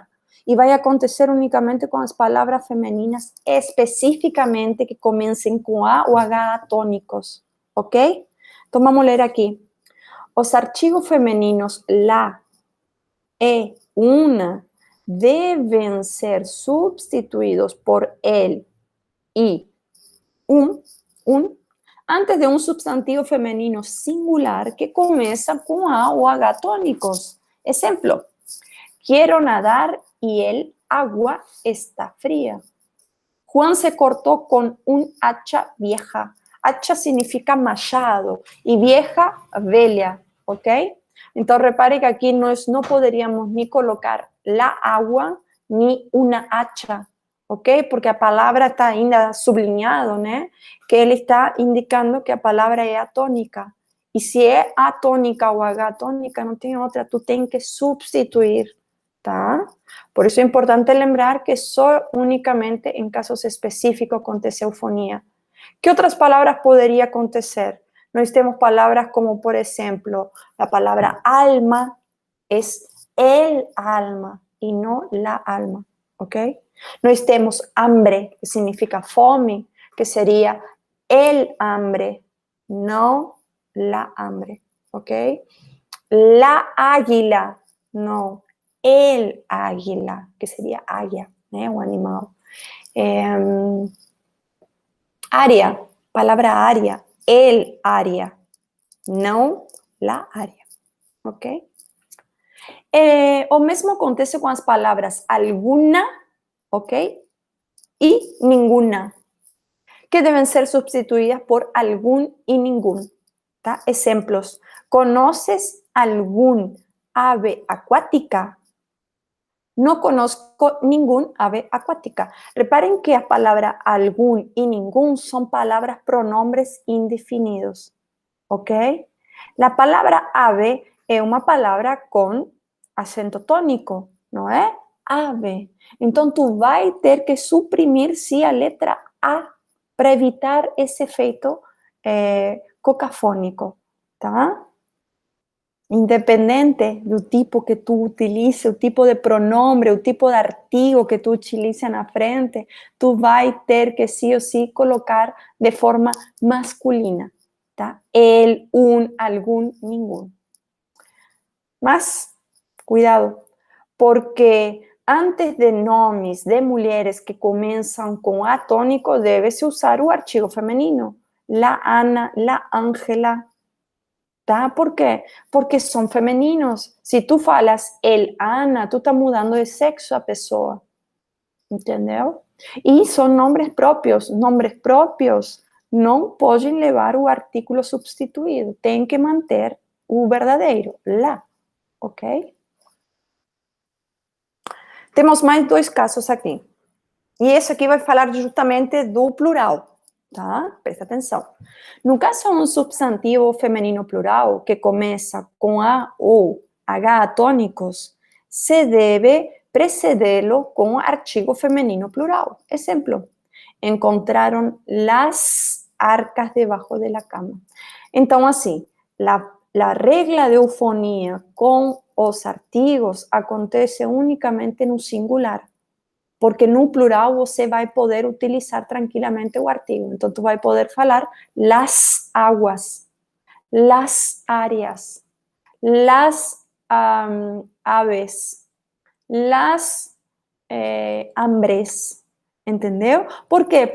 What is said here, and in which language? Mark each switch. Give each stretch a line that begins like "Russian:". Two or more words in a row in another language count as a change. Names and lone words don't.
Portuguese: E vai acontecer unicamente com as palavras femininas, especificamente que comecem com A ou H tônicos, ok? Então, vamos ler aqui. Os artigos femininos la, e, una, devem ser substituídos por el, y, un, antes de
Spanish: un substantivo femenino singular que comienza con A o H tónicos. Ejemplo, quiero nadar y el agua está fría. Juan se cortó con un hacha vieja. Hacha significa machado y vieja, velha, ¿ok? Entonces, repare que aquí no podríamos ni colocar la agua ni una hacha, ¿ok?
Portuguese: Porque a palavra está ainda sublinhado, né? Que ele está indicando que a palavra é atônica. E se é atônica ou agatônica, não tem outra, tu tem que substituir, tá? Por isso é importante lembrar que só unicamente em casos específicos acontece eufonia. Que outras palavras poderia acontecer? Nós temos palavras como, por exemplo, a palavra alma é
Spanish: el alma
Portuguese: e não
Spanish: la alma,
Portuguese: ok? Nós temos hambre, que significa fome, que seria
Spanish: el hambre,
Portuguese: não
Spanish: la hambre,
Portuguese: ok?
Spanish: La águila, no. El águila, que sería águia, né? Un animal.
Portuguese: Área, palavra área.
Spanish: El área, não la área.
Portuguese: Ok? O mesmo acontece com as palavras alguna, ok?
Spanish: E ninguna, que deben ser sustituidas por algún y ningún. ¿Tá? Ejemplos. ¿Conoces algún ave acuática? No conozco ningún ave acuática. Reparen que la palabra algún y ningún son palabras pronombres indefinidos. ¿Ok? La palabra ave es una palabra con acento tónico, ¿no es? Ave. Entonces tú vas a tener que suprimir sí a letra A para evitar ese efecto cocafónico, ¿tá?
Portuguese: Independente do tipo que tu utilice, o tipo de pronombre, o tipo de artigo que tu utilice na frente, tu vai ter que
Spanish: sí o sí
Portuguese: colocar de forma masculina, tá?
Spanish: El, un, algún, ningún.
Portuguese: Mas, cuidado, porque antes de nomes de mulheres que começam com A tônico, deve-se usar o artigo feminino.
Spanish: La Ana, la Ángela, ¿tá? ¿Por qué? Porque son femeninos. Si tú falas el Ana, tú estás mudando de sexo a pessoa.
Portuguese: Entendeu? E são nomes próprios. Nomes próprios não podem levar o artículo substituído. Tem que manter o verdadeiro, lá. Ok? Temos mais dois casos aqui. E esse aqui vai falar justamente do plural. Tá? Presta atenção. No caso de um substantivo feminino plural que começa com A ou H tônicos, se deve precedê-lo com artigo feminino plural. Exemplo, encontraram
Spanish: las arcas debajo de la cama.
Portuguese: Então, assim,
Spanish: la regla de eufonia
Portuguese: com os artigos acontece unicamente no singular. Porque no plural você vai poder utilizar tranquilamente o artigo. Então, tu vai poder falar
Spanish: las aguas, las áreas, las aves, las hambres.
Portuguese: Entendeu? Por quê?